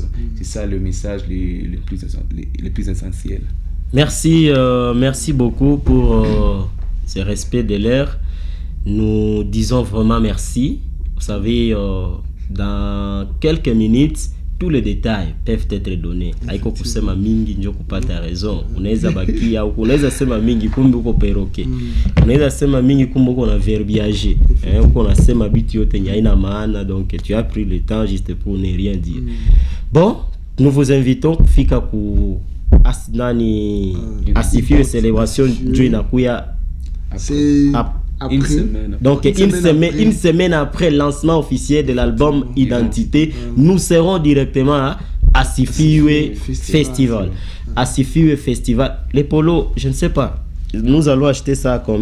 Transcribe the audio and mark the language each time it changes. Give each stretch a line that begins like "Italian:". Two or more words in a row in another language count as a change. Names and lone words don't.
French: C'est ça le message le plus essentiel. Merci beaucoup pour ce respect de l'air. Nous disons vraiment merci. Vous savez, dans quelques minutes, tous les détails peuvent être donnés.
Swahili: Aiko kusema mingi njo kupata raison. Unaweza bakia au unaweza sema mingi kumbe uko perroquet. Unaweza sema mingi kumbe uko na verbiage. Uko unasema bitu yote haina maana,
French: donc tu as pris le temps juste pour ne rien dire. Bon, nous vous invitons
Swahili: kufika ku asifiwe celebration njo inakuya
French: Une semaine. Donc une semaine après le lancement officiel de l'album Identité, nous serons directement à Asifiwe Festival. Asifiwe Festival. Les polos, je ne sais pas. Nous allons acheter ça à combien?